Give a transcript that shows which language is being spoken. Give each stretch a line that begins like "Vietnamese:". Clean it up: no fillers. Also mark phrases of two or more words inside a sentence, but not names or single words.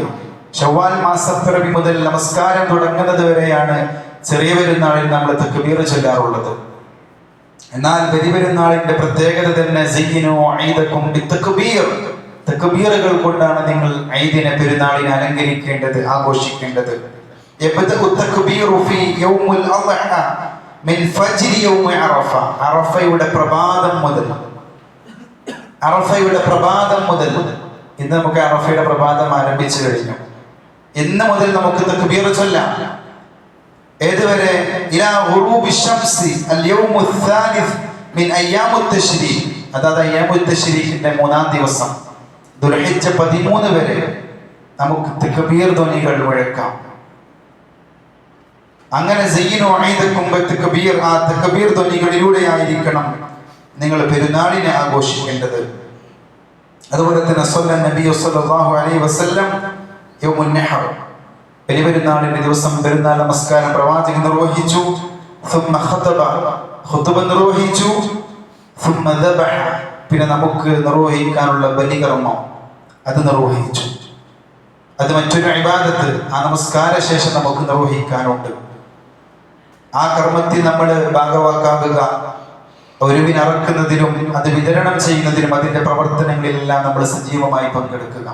Malayalam: ശവ്വാൽ മാസപ്പിറവി മുതൽ നമസ്കാരം തുടങ്ങുന്നത് വരെയാണ് ചെറിയ പെരുന്നാളിൽ നമ്മൾ തക്ബീർ ചൊല്ലാറുള്ളത്. എന്നാൽ ബലിപെരുന്നാളിന്റെ പ്രത്യേകത തന്നെ
Arabic: زينوا أعيادكم بالتكبير,
Malayalam: തക്ബീറുകൾ കൊണ്ടാണ് നിങ്ങൾ ഈദിനെ, പെരുന്നാളിനെ അലങ്കരിക്കേണ്ടത്, ആഘോഷിക്കേണ്ടത്.
Arabic: يبدأ التكبير في يوم الأضحى من فجر يوم عرفة.
Malayalam: അറഫയുടെ പ്രഭാതം മുതൽ ഇന്ന് നമുക്ക് അറഫയുടെ പ്രഭാതം ആരംഭിച്ചു കഴിഞ്ഞു. ഇന്ന് മുതൽ നമുക്ക് തക്ബീർ ചൊല്ലാം. ഏതുവരെ?
Arabic: إلى غروب الشمس اليوم الثالث من أيام التشريق.
Malayalam: അതായത് അയ്യാമുൽ തശ്രീഖിന്റെ 3-ാം ദിവസം ദുൽഹിജ്ജ 13 വരെ നമുക്ക് തക്ബീർ ധ്വനികൾ മുഴക്കാം. അങ്ങനെ
Arabic: زينوا أعيادكم بالتكبير,
Malayalam: ആ തക്ബീർ ധ്വനികളിലൂടെ ആയിരിക്കണം നിങ്ങൾ പെരുന്നാളിനെ ആഘോഷിക്കേണ്ടത്. അതുപോലെ തന്നെ
Arabic: صلى النبي صلى الله عليه وسلم يوم النحر,
Malayalam: ബലിപെരുന്നാളിന്റെ ദിവസം പെരുന്നാൾ നമസ്കാരം പ്രവാചകൻ നിർവഹിച്ചു. ثم ഖുതുബ നിർവഹിച്ചു.
Arabic: ثم ذبح,
Malayalam: പിന്നെ നമുക്ക് നിർവഹിക്കാനുള്ള ബലികർമ്മം അത് നിർവഹിച്ചു. അത് മറ്റൊരു ഇബാദത്ത് ആ നമസ്കാര ശേഷം നമുക്ക് നിർവഹിക്കാനുണ്ട്. ആ കർമ്മത്തിൽ നമ്മൾ ഭാഗവാക്കാവുക. ഒരുവിനറക്കുന്നതിലും അത് വിതരണം ചെയ്യുന്നതിലും അതിന്റെ പ്രവർത്തനങ്ങളിലെല്ലാം നമ്മൾ സജീവമായി പങ്കെടുക്കുക.